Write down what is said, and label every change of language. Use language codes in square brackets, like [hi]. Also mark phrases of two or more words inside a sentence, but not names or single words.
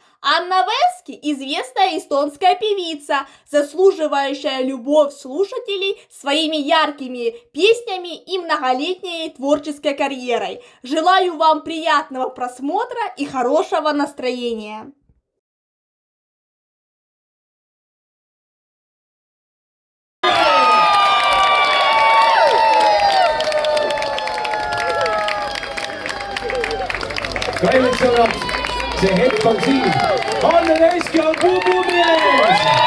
[ru] Анна Вески – известная эстонская певица, заслуживающая любовь слушателей своими яркими песнями и многолетней творческой карьерой. Желаю вам приятного просмотра и хорошего настроения. [et] Kallid sõbrad, see hetk on siin. Anne Veski on kukumees!